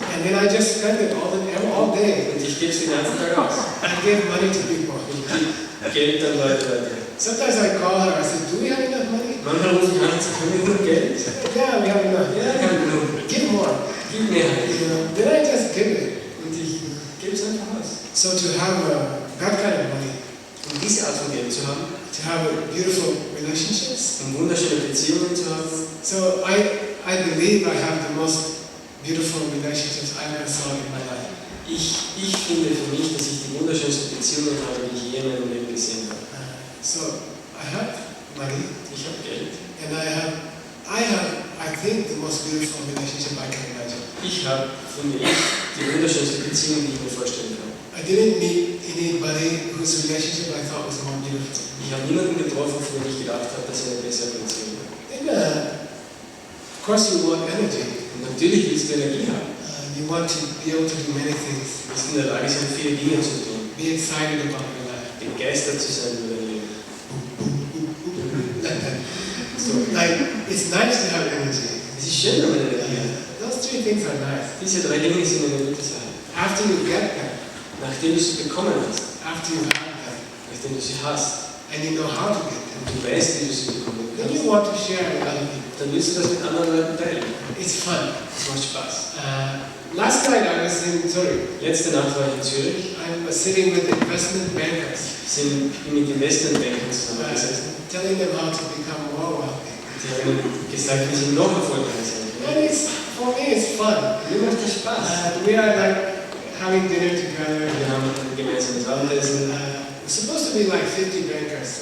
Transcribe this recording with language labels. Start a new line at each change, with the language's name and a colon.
English: And then I just spend it all day.
German: Und ich gebe es den ganzen Tag aus.
English: I give money to people.
German: Ich gebe Geld an Leute weiter.
English: Sometimes I call her, I say, do we have enough money?
German: Manchmal rufe ich an und sage, haben wir genug Geld?
English: Yeah, we have enough.
German: Ja, wir haben genug.
English: Give more.
German: Gib mir halt.
English: You know, then I just give it.
German: Und ich gebe es einfach aus.
English: So to have that kind of money,
German: Um diese Art von Geld zu haben,
English: to have beautiful relationships.
German: um wunderschöne Beziehungen zu haben,
English: So I believe I have the most beautiful relationships I ever saw in my life.
German: ich finde für mich, dass ich die wunderschönsten Beziehungen habe, die ich je in meinem Leben gesehen habe.
English: So I have money,
German: Ich habe Geld.
English: and I think the most beautiful relationship I can imagine.
German: Ich habe, finde ich, die wunderschönste Beziehung, die ich mir vorstellen kann.
English: I didn't meet anybody whose relationship I thought was more beautiful.
German: Ich habe niemanden getroffen, von dem ich gedacht habe, dass er eine bessere Beziehung hat.
English: And of course you want energy.
German: Und natürlich willst du Energie haben.
English: You want to be able to do many things.
German: Du bist in der Lage sein, viele Dinge zu tun.
English: Be excited about your life.
German: Begeistert zu sein über dein Leben.
English: So, like, it's nice to have energy.
German: Es ist schön, wenn man Energie hat.
English: Those three things are nice.
German: Diese drei Dinge sind eine gute Sache.
English: After you get them,
German: Nachdem du sie bekommen hast,
English: after you have them,
German: nachdem du sie hast,
English: and you know how to get them,
German: und du weißt, wie du sie bekommen
English: then
German: kannst,
English: you want to share with other people.
German: dann willst du das mit anderen Leuten teilen.
English: It's fun.
German: Das macht Spaß.
English: Last night I was in Zurich.
German: Letzte Nacht war ich in Zürich.
English: I was sitting with investment bankers,
German: Bin mit Investmentbankern zusammengesessen.
English: telling them how to become more wealthy.
German: Die haben mir gesagt, wie sie noch erfolgreicher sein können.
English: And for me, it's fun.
German: Mir macht das Spaß.
English: We are like having dinner together.
German: Wir haben ein gemeinsames Abendessen.
English: It's supposed to be like 50 bankers.